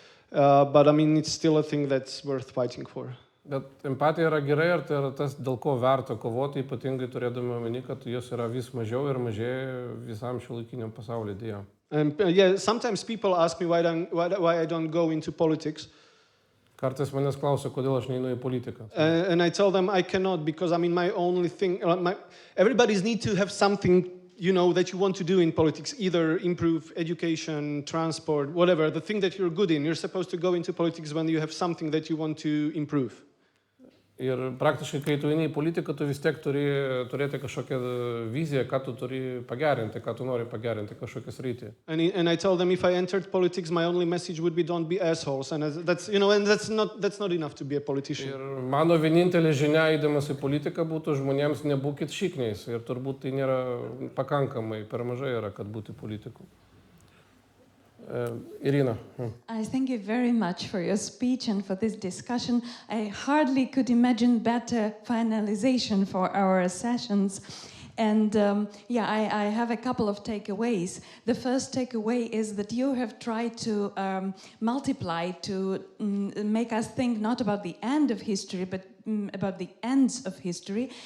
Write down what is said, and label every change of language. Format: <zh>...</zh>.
<en>But I mean, it's still a thing that's worth fighting for.</en> <lt>Bet empatija yra gerai, ir tai yra tas, dėl ko verta kovoti, ypatingai turėdami omeny, kad jos yra vis mažiau ir mažėja visam šiuolaikiniam pasaulyje dėja.</lt> <en>Yeah, sometimes people ask me why I don't go into politics.</en> <lt>Kartais manęs klausia, kodėl aš neinu į politiką.</lt> <en>And I tell them I cannot, because I mean my only thing, everybody's need to have something that you want to do in politics, either improve education, transport, whatever, the thing that you're good in. You're supposed to go into politics when you have something that you want to improve.</en> <lt>Ir praktiškai, kai tu eini į politiką, tu vis tiek turi turėti kažkokią viziją, ką tu turi pagerinti, ką tu nori pagerinti, kažkokią sritį.</lt> <en>And I tell them if I entered politics, my only message would be don't be assholes. And that's not enough to be a politician.</en> <lt>Ir mano vienintelė žinia, eidamas į politiką, būtų žmonėms nebūkit šikniais. Ir turbūt tai nėra pakankamai, per mažai yra, kad būti politiku.</lt> <en>Irina. I thank you very much for your speech and for this discussion. I hardly could imagine better finalization for our sessions. And I have a couple of takeaways. The first takeaway is that you have tried to multiply, to make us think not about the end of history, but about the ends of history.</en>